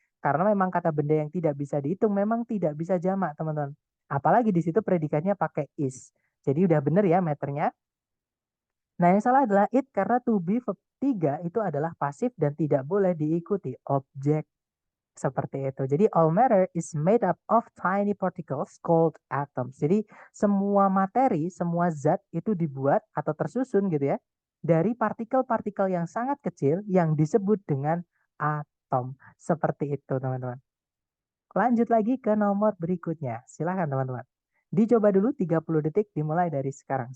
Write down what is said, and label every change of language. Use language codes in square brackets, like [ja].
[id] Karena memang kata benda yang tidak bisa dihitung memang tidak bisa jamak, teman-teman. Apalagi di situ predikatnya pakai is. Jadi udah bener ya meternya. Nah, yang salah adalah it karena to be verb 3 itu adalah pasif dan tidak boleh diikuti objek. Seperti itu. [en] Jadi all matter is made up of tiny particles called atoms. [id] Jadi semua materi, semua zat itu dibuat atau tersusun gitu ya dari partikel-partikel yang sangat kecil yang disebut dengan atom. Seperti itu, teman-teman. Lanjut lagi ke nomor berikutnya. Silahkan, teman-teman. Dicoba dulu 30 detik dimulai dari sekarang.